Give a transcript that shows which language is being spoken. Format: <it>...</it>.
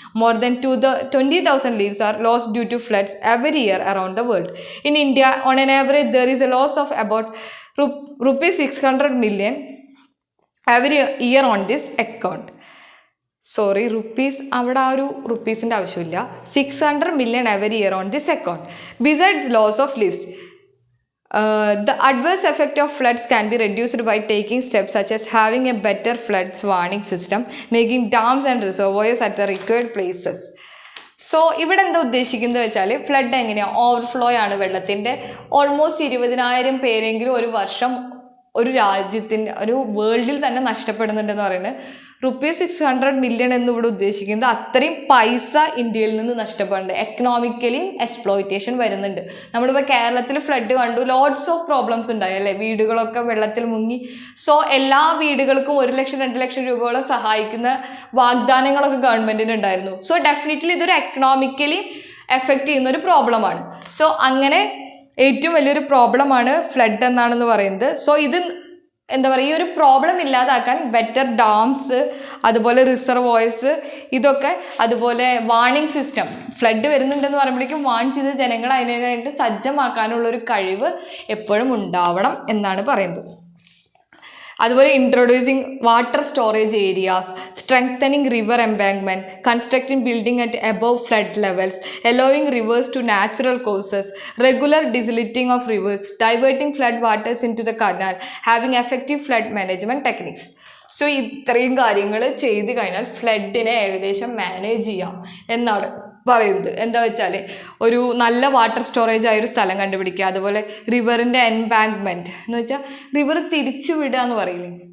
<en>More than 20,000 lives are lost due to floods every year around the world. In India, on an average, there is a loss of about rupees 600 million every year on this account.</en> <ml>Rupees, അവിടെ ആ ഒരു റുപ്പീസിൻ്റെ ആവശ്യമില്ല.</ml> <en>600 million every year on this account. Besides loss of lives, the adverse effect of floods can be reduced by taking steps such as having a better floods warning system, making dams and reservoirs at the required places.</en> <ml>So ഇവിടെ എന്താ ഉദ്ദേശിക്കുന്നത് വെച്ചാൽ flood എങ്ങനെയാണ്, overflow ആണ് വെള്ളത്തിൻ്റെ. Almost 20,000 പേരെങ്കിലും ഒരു വർഷം ഒരു രാജ്യത്തിൻ്റെ ഒരു വേൾഡിൽ തന്നെ നഷ്ടപ്പെടുന്നുണ്ടെന്ന് പറയുന്നത്. ₹600 മില്യൺ എന്ന് ഇവിടെ ഉദ്ദേശിക്കുന്നത് അത്രയും പൈസ ഇന്ത്യയിൽ നിന്ന് നഷ്ടപ്പെടുന്നുണ്ട്. എക്കണോമിക്കലിയും എക്സ്പ്ലോയിറ്റേഷൻ വരുന്നുണ്ട്. നമ്മളിപ്പോൾ കേരളത്തിൽ ഫ്ലഡ് കണ്ടു,</ml> <en>lots of problems</en> <ml>ഉണ്ടായി അല്ലേ, വീടുകളൊക്കെ വെള്ളത്തിൽ മുങ്ങി. സോ എല്ലാ വീടുകൾക്കും 1 ലക്ഷം 2 ലക്ഷം രൂപയോളം സഹായിക്കുന്ന വാഗ്ദാനങ്ങളൊക്കെ ഗവൺമെൻറ്റിന് ഉണ്ടായിരുന്നു. സോ ഡെഫിനറ്റ്ലി ഇതൊരു എക്കണോമിക്കലി എഫക്റ്റ് ചെയ്യുന്ന ഒരു പ്രോബ്ലമാണ്. സോ അങ്ങനെ ഏറ്റവും വലിയൊരു പ്രോബ്ലമാണ് ഫ്ലഡ് എന്നാണെന്ന് പറയുന്നത്. സോ ഇത് എന്താ പറയുക, ഈ ഒരു പ്രോബ്ലം ഇല്ലാതാക്കാൻ ബെറ്റർ ഡാംസ്, അതുപോലെ റിസർവോയേഴ്സ്, ഇതൊക്കെ, അതുപോലെ വാർണിംഗ് സിസ്റ്റം, ഫ്ലഡ് വരുന്നുണ്ടെന്ന് പറയുമ്പോഴേക്കും വാൺ ചെയ്ത് ജനങ്ങളെ അതിനായിട്ട് സജ്ജമാക്കാനുള്ളൊരു കഴിവ് എപ്പോഴും ഉണ്ടാവണം എന്നാണ് പറയുന്നത്.</ml> <en>അതുപോലെ introducing water storage areas, strengthening river embankment, constructing building at above flood levels, allowing rivers to natural courses, regular desilting of rivers, diverting flood waters into the canal, having effective flood management techniques.</en> <ml>So ഇത്രയും കാര്യങ്ങൾ ചെയ്ത് കഴിഞ്ഞാൽ ഫ്ലഡിനെ ഏകദേശം manage ചെയ്യാം എന്നാണ് പറയുന്നത്. എന്താ വെച്ചാൽ ഒരു നല്ല വാട്ടർ സ്റ്റോറേജ് ആയൊരു സ്ഥലം കണ്ടുപിടിക്കുക, അതുപോലെ റിവറിൻ്റെ എൻബാങ്ക്മെൻറ്റ് എന്ന് വെച്ചാൽ റിവർ തിരിച്ചു വിടുക എന്ന് പറയില്ലേ.</ml>